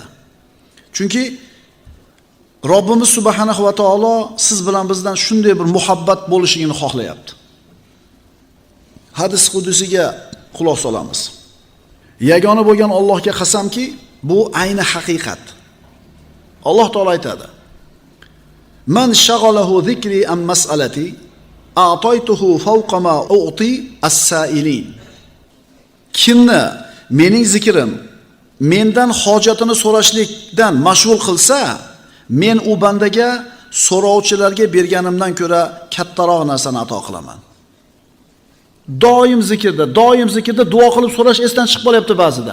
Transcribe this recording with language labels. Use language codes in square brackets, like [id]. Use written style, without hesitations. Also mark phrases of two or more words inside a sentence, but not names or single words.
[uz] Chunki Robbimiz [ar] سبحانه وتعالى [uz] siz bilan bizdan shunday bir muhabbat bo'lishini xohlayapti. Hadis qudusiga quloq solamiz. Yagona bo'lgan Allohga qasamki, bu ayni haqiqat. Alloh taolo aytadi: [ar] "من شغله ذكري عن مسألتي أعطيته فوق ما أعطي السائلين." [uz] Kimni mening zikrim mendan hojatini so'rashlikdan mashg'ul qilsa, men u bandaga so'rovchilarga berganimdan ko'ra kattaroq narsani ato qilaman. Doim zikrda duo qilib so'rash esdan chiqib qolyapti ba'zida.